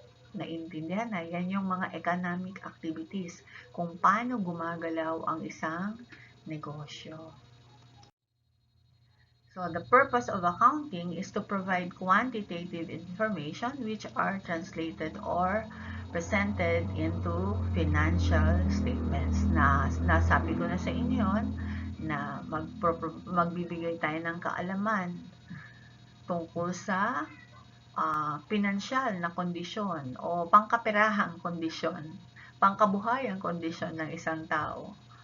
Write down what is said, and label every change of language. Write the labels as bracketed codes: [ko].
[tl] Naintindihan na, yan yung mga economic activities kung paano gumagalaw ang isang negosyo. [en] So, the purpose of accounting is to provide quantitative information which are translated or presented into financial statements. [tl] Nasabi ko na sa inyo na magbibigay tayo ng kaalaman tungkol sa pinansyal na kondisyon o pangkapirahang kondisyon, pangkabuhayang kondisyon ng isang tao.